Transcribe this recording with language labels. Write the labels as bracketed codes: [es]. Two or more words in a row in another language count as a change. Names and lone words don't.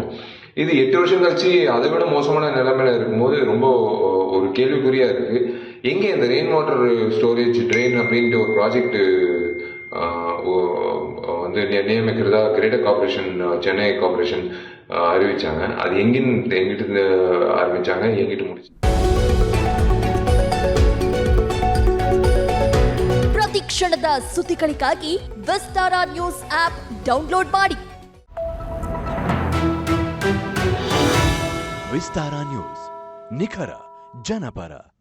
[ta] இது 8 வருஷம் கழிச்சு அதை விட மோசமான நிலைமையில இருக்கும்போது ரொம்ப ஒரு கேள்விக்குறியா இருக்கு. எங்கே இந்த [en] rain water storage drain [ta] அப்படின்ட்டு ஒரு ப்ராஜெக்ட் வந்து நியமிக்கிறதா கிரேட்டர் கார்பரேஷன், சென்னை கார்பரேஷன் அறிவிச்சாங்க. அது எங்கிட்டு ஆரம்பிச்சாங்க, எங்கிட்டு முடிச்சு. [kn] ಪ್ರತಿ ಕ್ಷಣದ ಸುದ್ದಿಗಳಿಗಾಗಿ ವಿಸ್ತಾರ ನ್ಯೂಸ್ [en] app download [kn] ಮಾಡಿ. ವಿಸ್ತಾರ ನ್ಯೂಸ್, ನಿಖರ ಜನಪರ.